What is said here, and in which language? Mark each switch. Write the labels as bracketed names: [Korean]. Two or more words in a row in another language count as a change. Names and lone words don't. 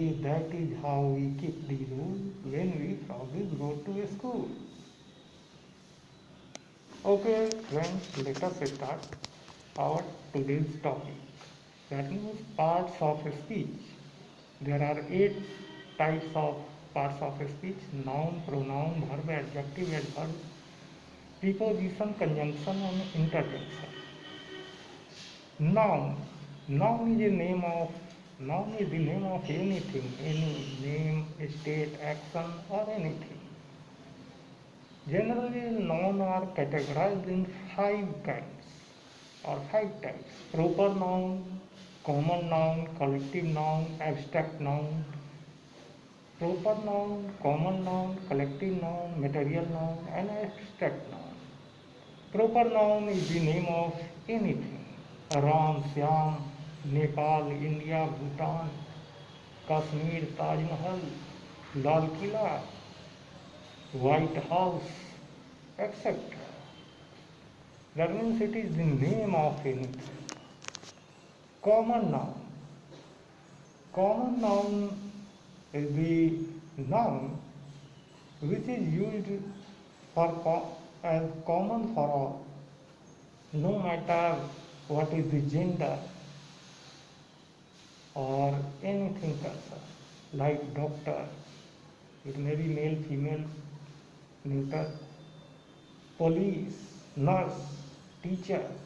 [English] That is how we keep the rule when we frogs go to a school. Okay, friends, let us start our today's topic. That means parts of speech. There are 8 types of parts of speech: noun, pronoun, verb, adjective, adverb, preposition, conjunction, and interjection. Noun. Noun is the name of anything, any name, state, action, or anything. Generally, nouns are categorized in 5 kinds or 5 types: proper noun, common noun, collective noun, abstract noun. Proper noun, common noun, collective noun, material noun, and abstract noun. Proper noun is the name of anything: Ram, Syam, नेपाल, इंडिया, भूटान, कश्मीर, ताजमहल, लाल किला, व्हाइट हाउस, एक्सेट्रा. That means it is the name of anything. Common noun. Common noun is the noun which is used as common for all, no matter what is the gender or anything concerned, like doctor, it may be male, female, neuter, police, nurse, teacher.